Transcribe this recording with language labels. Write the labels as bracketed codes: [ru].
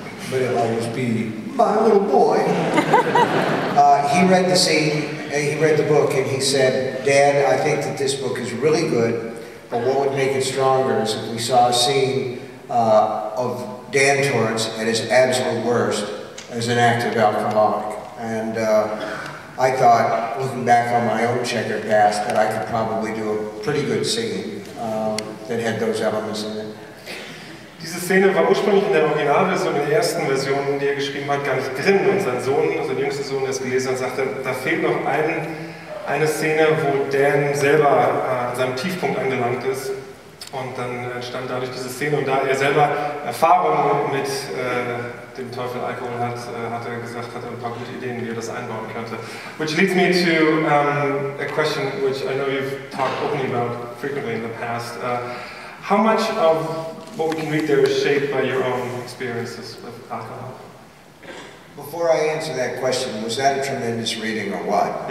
[en] But it'll always be my little boy. He read the scene, he read the book, and he said, "Dad, I think that this book is really good, but what would make it stronger is if we saw a scene of Dan Torrance at his absolute worst as an active alcoholic." And I thought, looking back on my own checkered past, that I could probably do a pretty good scene that had those elements in it. [de] Diese Szene war ursprünglich in der Originalversion, in der ersten Version, die er geschrieben hat, gar nicht drin. Und sein Sohn, sein jüngster Sohn, der es gelesen hat, sagte, da fehlt noch eine Szene, wo Dan selber an seinem Tiefpunkt angelangt ist. Und dann entstand dadurch diese Szene. Und da er selber Erfahrungen mit dem Teufel Alkohol hat, hat er gesagt, hat er ein paar gute Ideen, wie er das einbauen könnte. [en] Which leads me to a question which I know you've talked openly about frequently in the past. How much of what we can read there is shaped by your own experiences with alcohol? Before I answer that question, was that a tremendous reading or what?